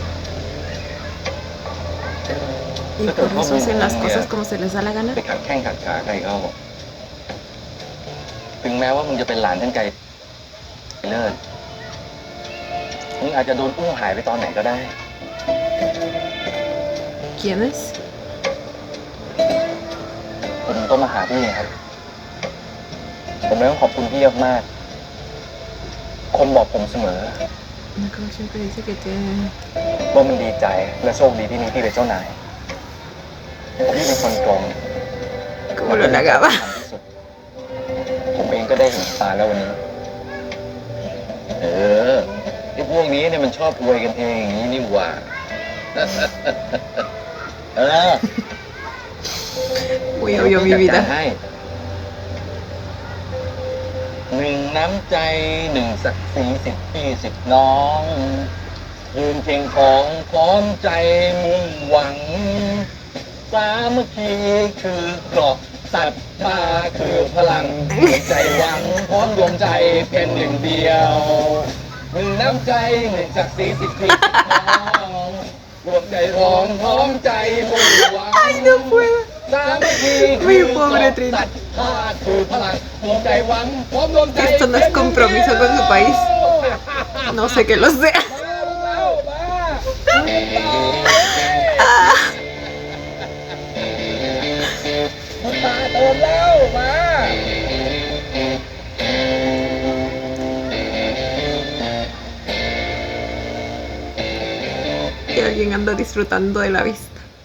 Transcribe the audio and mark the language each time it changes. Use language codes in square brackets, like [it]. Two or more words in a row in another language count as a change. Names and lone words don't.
[es] Y por eso hacen las cosas como se les da la gana. [th] ไปขัดแข้งขัดขาใครเขาถึงแม้ว่ามึงจะเป็นหลานท่านไกลเลิศมึงอาจจะโดนอุ้มหายไปตอนไหนก็ได้ [es] ¿Quién es? [th] ผมต้องมาหาพี่ครับ ผมเลยต้องขอบคุณพี่มากๆคนบอกผมเสมอ [es] Como siempre dice que te... [th] ว่ามันดีใจและโชคดีที่มีพี่เป็นเจ้านายพี่เป็นคนตรง [es] Como lo halagaba. [th] ผมเองก็ได้เห็นตาแล้ววันนี้ ไอ้พวกนี้เนี่ยมันชอบอวยกันเองอย่างนี้นี่หว่า [es] Muy obvio mi vida. [th] ให้หนึ่งน้ำใจหนึ่งศักดิ์ศรี10 ปี10 น้องยืนเคียงของพร้อมใจมุ่งหวังสามัคคีคือเกราะศรัทธาคือพลังรวมใจหวังพร้อมรวมใจเป็นหนึ่งเดียวหนึ่งน้ำใจหนึ่งศักดิ์ศรี10 ปี10 น้องรวมใจพร้อมใจมุ่งหวัง [es] Ay, no puedo. [th] สามัคคี [es] Mi pobre Trin. [th] ถ้าคือพลังรวมใจหวังพร้อมรวมใจ [es] Esto no es compromiso con su país. No sé que lo sea. [th] ตาเติมแล้วมา [es] Y alguien anda disfrutando de la vista.